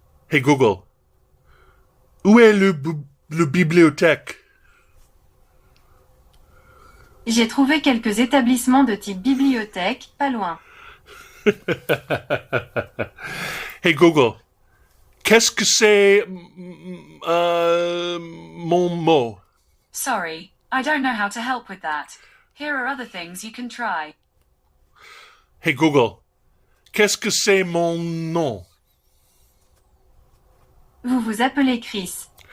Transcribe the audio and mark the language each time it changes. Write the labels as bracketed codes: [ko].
[fr] Hey Google, où est le bibliothèque? J'ai trouvé quelques établissements de type bibliothèque, pas loin. Hey Google, qu'est-ce que c'est mon mot? [en] Sorry, I don't know how to help with that. Here are other things you can try. [fr] Hey Google, qu'est-ce que c'est mon nom? Vous vous appelez Chris.